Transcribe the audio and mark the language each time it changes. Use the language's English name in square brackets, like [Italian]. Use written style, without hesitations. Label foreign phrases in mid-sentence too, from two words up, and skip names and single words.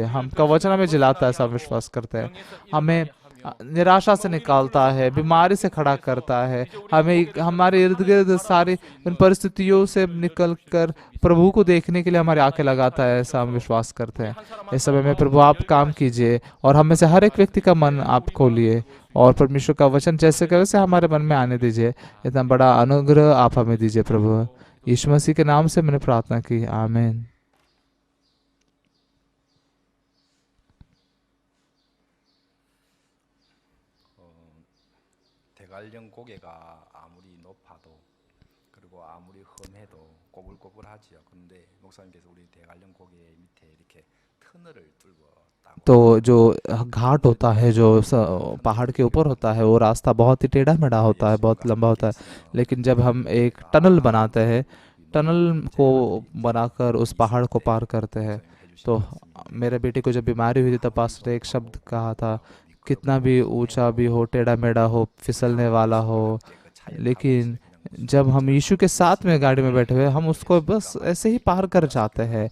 [Hindi] हमका वचन हमें जिलाता है, ऐसा हम विश्वास करते हैं। हमें निराशा से निकालता है, बीमारी से खड़ा करता है, हमें हमारे इर्द गिर्द सारी उन परिस्थितियों से निकल कर प्रभु को देखने के लिए हमारी आंखें लगाता है, ऐसा हम विश्वास करते हैं। इस समय में प्रभु आप काम कीजिए, और हम में से हर एक व्यक्ति का मन आप खोलिए, और परमेश्वर का वचन जैसे का वैसे हमारे मन में आने दीजिए। इतना बड़ा अनुग्रह आप हमें दीजिए प्रभु। यीशु मसीह के नाम से मैंने प्रार्थना की, आमीन। [Korean] 대관령 고개가 아무리 높아도 그리고 아무리 험해도 꼬불꼬불하지요. 그런데 목사님께서 우리 대관령 고개 밑에 이렇게 터널을 뚫고 땅으로 [Hindi] तो जो घाट होता है, जो पहाड़ के ऊपर होता है, वो रास्ता बहुत ही टेढ़ा मेढ़ा होता है, बहुत लंबा होता है। लेकिन जब हम एक टनल बनाते हैं, टनल को बनाकर उस पहाड़ को पार करते हैं, तो मेरे बेटे को जब बीमारी हुई थी तब पास्टर ने एक शब्द कहा था, कितना भी ऊंचा भी हो, टेढ़ा मेढ़ा हो, फिसलने वाला हो, लेकिन जब हम यीशु के साथ में गाड़ी में बैठे हुए, हम उसको बस ऐसे ही पार कर जाते हैं।